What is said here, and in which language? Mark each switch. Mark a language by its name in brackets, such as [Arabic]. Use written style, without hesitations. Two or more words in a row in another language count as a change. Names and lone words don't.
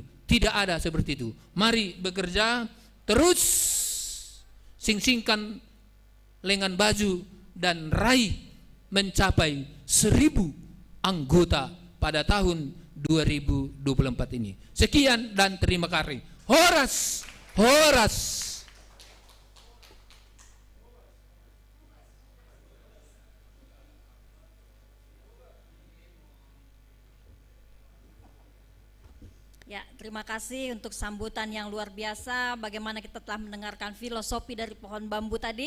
[Indonesian] Tidak ada seperti itu. Mari bekerja terus, sing-singkan lengan baju dan raih mencapai 1.000 anggota pada tahun 2024 ini. Sekian dan terima kasih. [Batak Simalungun] Horas, horas. [Indonesian] Ya, terima kasih untuk sambutan yang luar biasa. Bagaimana kita telah mendengarkan filosofi dari pohon bambu tadi.